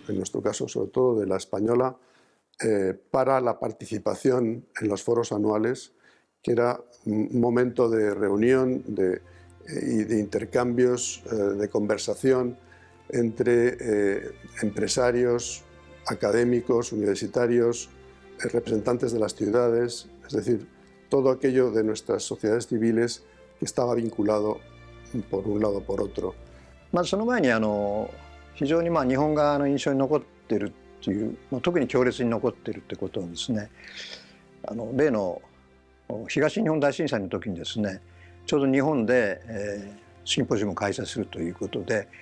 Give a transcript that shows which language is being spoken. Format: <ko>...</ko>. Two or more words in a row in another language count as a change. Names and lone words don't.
<es>en nuestro caso sobre todo de la española, para la participación en los foros anuales, que era un momento de reunión y de intercambios, de conversación entre empresarios, académicos, universitarios, representantes de las ciudades, es decir, todo aquello de nuestras sociedades civiles que estaba vinculado por un lado o por otro.</es> <ja>その前に非常に日本側の印象に残っているという、特に強烈に残っているということはですね、例の東日本大震災の時にですね、ちょうど日本で、シンポジウムを開催するということで、</ja>